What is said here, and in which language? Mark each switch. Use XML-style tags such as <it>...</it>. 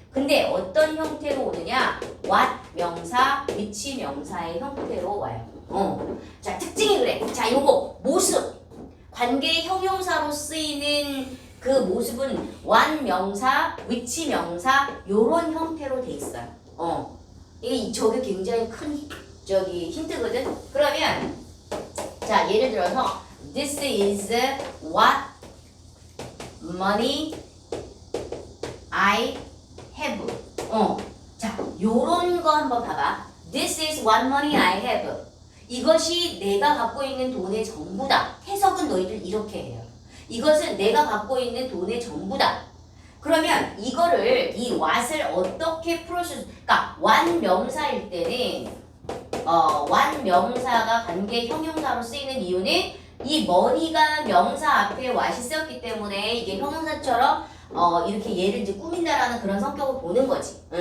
<ko>근데 어떤 형태로 오느냐? what 명사, 위치 명사의 형태로 와요. 자, 특징이 그래. 자, 요거 모습. 관계 형용사로 쓰이는 그 모습은 what 명사, 위치 명사 요런 형태로 돼 있어요. 저게 굉장히 큰 힌트거든. 그러면 자, 예를 들어서</ko> <en>this is what money I have.</en> <ko>자, 요런 거 한번 봐봐.</ko> <en>This is what money I have.</en> <ko>이것이 내가 갖고 있는 돈의 전부다. 해석은 너희들 이렇게 해요. 이것은 내가 갖고 있는 돈의 전부다. 그러면 이거를 이 what을 어떻게 풀어 수? 그러니까 what 명사일 때는 what 명사가 관계 형용사로 쓰이는 이유는 이 money가 명사 앞에 what이 쓰였기 때문에 이게 형용사처럼 이렇게 얘를 이제 꾸민다라는 그런 성격을 보는 거지.</ko>